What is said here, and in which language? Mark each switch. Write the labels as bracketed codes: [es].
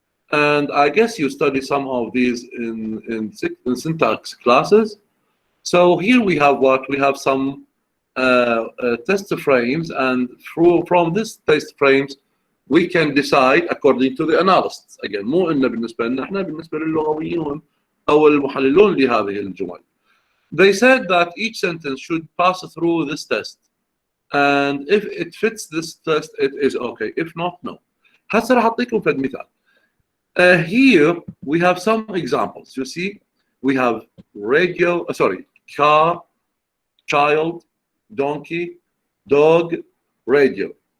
[en] And I guess you study some of these in syntax classes. So here we have what? We have some test frames, and from these test frames, we can decide according to the analysts. [ar] Again, مو إنه بالنسبة لنا، إحنا بالنسبة للغويين أو المحللون لهذه الجمل. [en] They said that each sentence should pass through this test, and if it fits this test, it is okay. If not, no. [ar] هسه راح أعطيكم فد مثال. [en] Here we have some examples. You see, we have radio, car, child, donkey, dog, radio.